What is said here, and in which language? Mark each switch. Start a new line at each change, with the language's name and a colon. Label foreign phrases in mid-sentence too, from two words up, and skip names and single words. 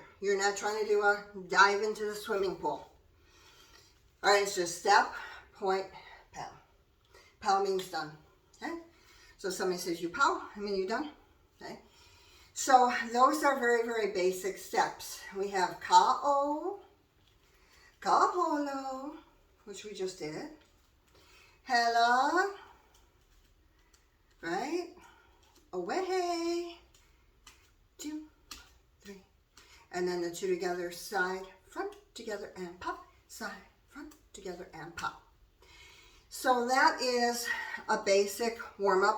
English: You're not trying to do a dive into the swimming pool. All right, it's just step, point, pow. Pow means done. Okay? So if somebody says you pow, I mean you done. Okay? So those are very, very basic steps. We have ka-o, ka-holo, which we just did. Hela, right? Away. 2, 3. And then the two together, side, front, together, and pop. Side, front, together, and pop. So that is a basic warm-up.